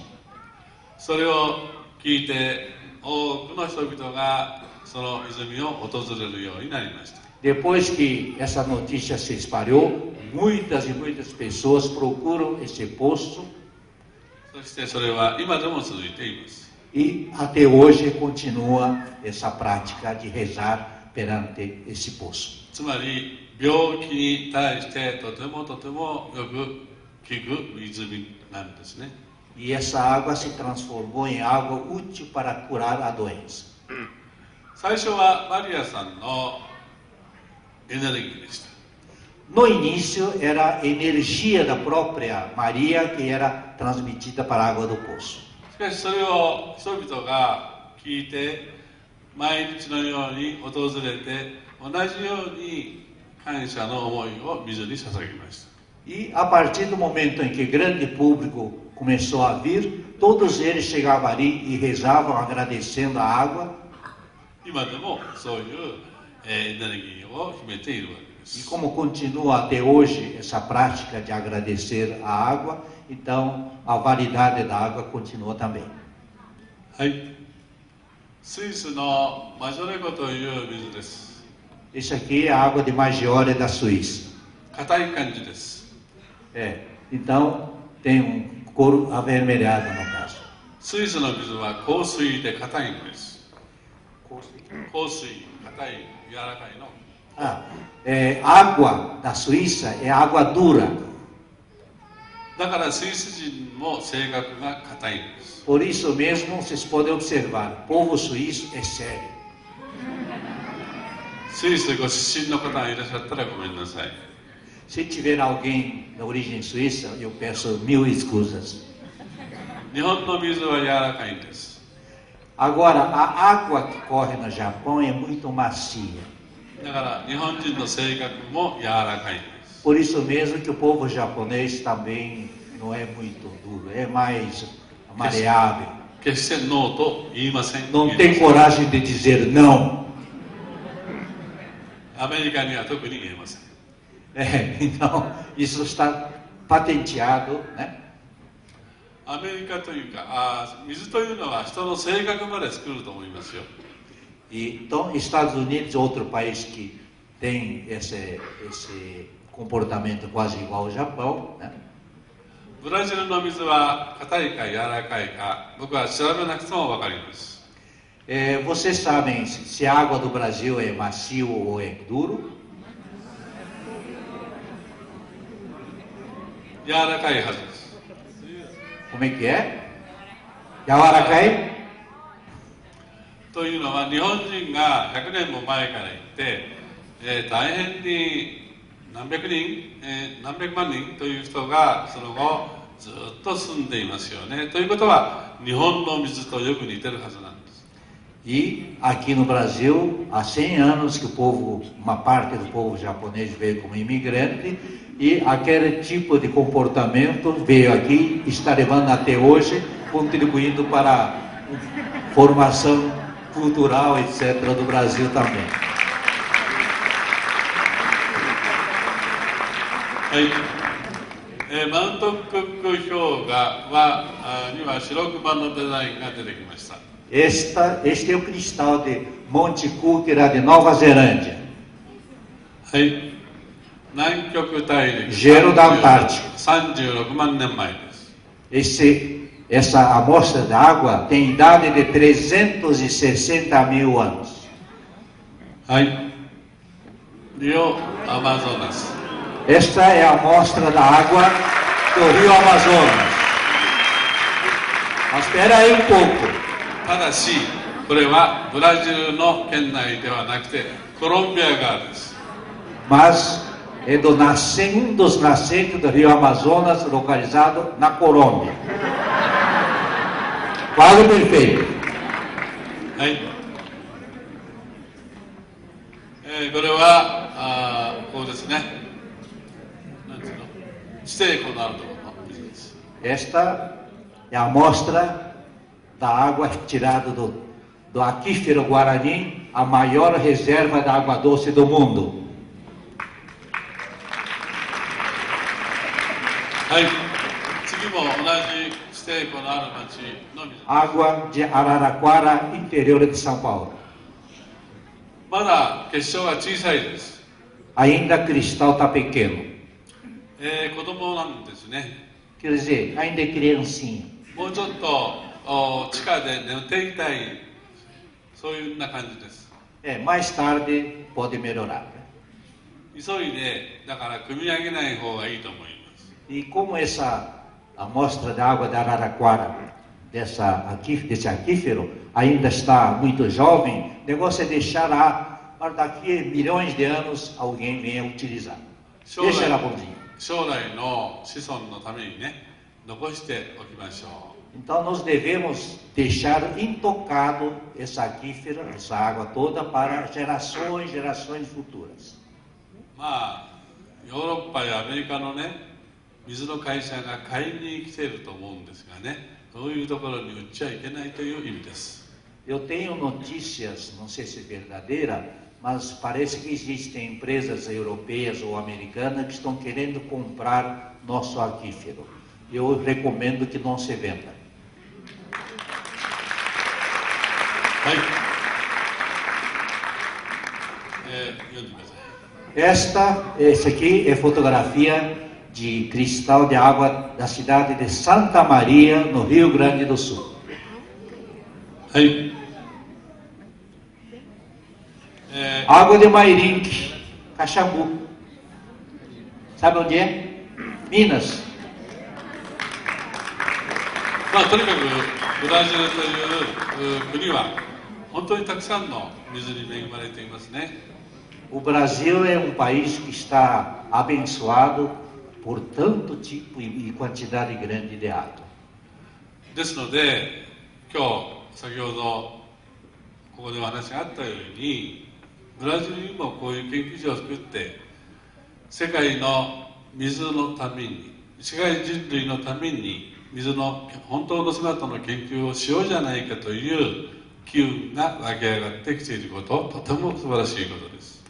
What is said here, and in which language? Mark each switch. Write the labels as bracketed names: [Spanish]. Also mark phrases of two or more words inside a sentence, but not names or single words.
[Japanese] それを聞いて多くの人々がその泉を訪れるようになりました。 [Portuguese] Depois que essa notícia se espalhou, muitas e muitas pessoas procuram esse poço [Japanese] そしてそれは今でも続いています。 [Portuguese] e até hoje continua essa prática de rezar perante esse poço. [Japanese] つまり病気に対してとてもよく効く泉なんですね。 [Portuguese] E essa água se transformou em água útil para curar a doença. [Japanese] 最初はマリアさんのエネルギーでした。 [Portuguese] No início era a energia da própria Maria que era transmitida para a água do poço. [Japanese] しかしそれを人々が聞いて毎日のように訪れて同じように感謝の思いを水に捧げました。 [Portuguese] E a partir do momento em que grande público começou a vir, todos eles chegavam ali e rezavam agradecendo a água. [Japanese] 今でもそういうエネルギーを秘めているわけです。 [Portuguese] E como continua até hoje essa prática de agradecer a água, então a validade da água continua também. [Japanese] はい。スイスのマジョレ湖という水です。 [Portuguese] Esse aqui é a água de Maggiore da Suíça. [Japanese] 硬い感じです。 [Portuguese] Então tem cor avermelhado no caso. [Japanese] スイスの水は硬水で硬いんです。硬水、硬い、柔らかいの。 [Portuguese] Água da Suíça é água dura. [Japanese] だからスイス人も性格が硬いんです。 [Portuguese] Por isso mesmo vocês podem observar, o povo suíço é sério. [Japanese] スイスご出身の方がいらっしゃったらごめんなさい。 [Portuguese] Se tiver alguém da origem suíça, eu peço mil escusas. [Japanese] 日本の水は柔らかいんです。 [Portuguese] Agora, a água que corre no Japão é muito macia. [Japanese] だから日本人の性格も柔らかいんです。 [Portuguese] Por isso mesmo que o povo japonês também não é muito duro, é mais maleável. [Japanese] 決してノーと言いません。 [Portuguese] Não tem coragem de dizer não. [Japanese] アメリカには特に言えません。 [Portuguese] Então, isso está patenteado, né? [Japanese] アメリカというか、水というのは人の性格まで作ると思いますよ。 [Portuguese] Então, Estados Unidos é outro país que tem esse comportamento quase igual ao Japão, né? [Japanese] ブラジルの水は硬いか柔らかいか、僕は調べなくても分かります。 [Portuguese] Vocês sabem se a água do Brasil é macio ou é duro? [Japanese] 柔らかいはずです。 [Portuguese] Como é que é? [Japanese] Yawarakai? というのは日本人が100年も前から行って、大変に何百人、何百万人という人がその後ずっと住んでいますよね。ということは日本の水とよく似てるはずなんです。 [Portuguese] E aqui no Brasil, há 100 anos que o povo, uma parte do povo japonês veio como imigrante e aquele tipo de comportamento veio aqui, está levando até hoje, contribuindo para a formação cultural, etc., do Brasil também. [Japanese] はい。マウントクック氷河には白熊のデザインが出てきました。 [Portuguese] Este é o cristal de Monte Cook, lá de Nova Zelândia. [Japanese] はい。南極大陸 [Portuguese] Gelo da Antártica. [Japanese] 36万年前です。 [Portuguese] Esse essa amostra de água tem idade de 360 mil anos. [Japanese] はい。Rio Amazonas. [Portuguese] Esta é a amostra da água do Rio Amazonas. Mas espera aí um pouco. [Japanese] ただし、これはブラジルの県内ではなくて、コロンビア側です。 [Portuguese] Mas é um dos nascentes do Rio Amazonas, localizado na Colômbia. Quase perfeito. [Japanese] はい。これはこうですね。なんていうの？地底湖のあるところの水です。 [Portuguese] Esta é a amostra da água retirada do aquífero Guarani, a maior reserva de água doce do mundo. [Japanese] はい。次も同じ地底湖のある町の水。 [Portuguese] Água de Araraquara, interior de São Paulo. [Japanese] まだ結晶は小さいです。 [Portuguese] Ainda cristal está pequeno. [Japanese] 子供なんですね。 [Portuguese] Quer dizer, ainda é criancinha. [Japanese] もうちょっと地下で寝ていたい、そういうな感じです。 [Portuguese] Mais tarde pode melhorar. [Japanese] 急いで、だから組み上げない方がいいと思います。 [Portuguese] E como essa amostra de água de Araraquara, desse aquífero, ainda está muito jovem, o negócio é deixar para daqui a milhões de anos alguém venha utilizar. Deixa ela bonzinha. [Japanese] 将来の子孫のためにね、残しておきましょう。 [Portuguese] Então nós devemos deixar intocado esse aquífero, essa água toda, para gerações futuras. [Japanese] まあ、ヨーロッパやアメリカのね、水の会社が買いに来ていると思うんですがね、そういうところに売っちゃいけないという意味です。 [Portuguese] Eu tenho notícias, não sei se é verdadeira, mas parece que existem empresas europeias ou americanas que estão querendo comprar nosso aquífero. Eu recomendo que não se venda. [Japanese] はい。読んでください。 [Portuguese] Essa aqui é fotografia de cristal de água da cidade de Santa Maria, no Rio Grande do Sul. [Japanese] はい。 [Portuguese] Água de Mairinque, Caxambu. Sabe onde é? Minas. [Japanese] まあ、とにかくブラジルという国は本当にたくさんの水に恵まれていますね。 [Portuguese] O Brasil é um país que está abençoado por tanto tipo e quantidade grande de água. [Japanese] ですので、今日先ほどここでお話があったように、ブラジルにもこういう研究所を作って、世界の水のために、世界人類のために水の本当の姿の研究をしようじゃないかという機運が湧き上がってきていること、とても素晴らしいことです。